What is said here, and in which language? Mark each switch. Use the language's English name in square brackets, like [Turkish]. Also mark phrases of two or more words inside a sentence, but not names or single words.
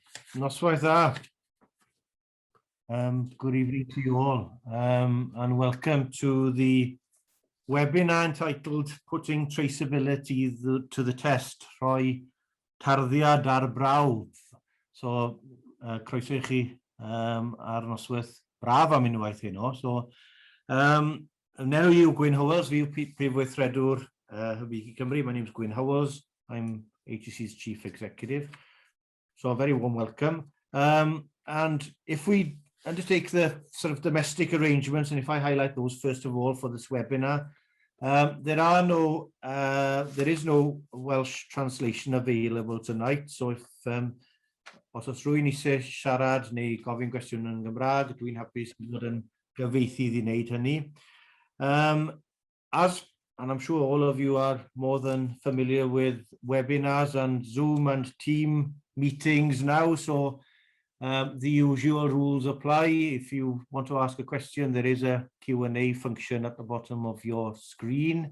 [Welsh] Noswaith dda. [English] Good evening to you all, and welcome to the webinar entitled Putting Traceability to the Test, [Welsh] Rhoi, Tarddiad ar brawf. So, croeso I chi ar noswaith braf am unwaith heno. [English] So, now you, [Welsh] Gwyn Howells, fi yw Prif Weithredwr Hybu Cymru. [English] My name is Gwyn Howells. I'm HCC's Chief Executive. So a very warm welcome. And if we undertake the sort of domestic arrangements, and if I highlight those first of all for this webinar, there is no Welsh translation available tonight. So if [Welsh] os oes rhywun eisiau siarad neu gofyn cwestiwn yn Gymraeg, dwi'n hapus i fod yn gyfieithydd i wneud hynny. [English] And I'm sure all of you are more than familiar with webinars and Zoom and team meetings now, so the usual rules apply. If you want to ask a question, there is a Q&A function at the bottom of your screen.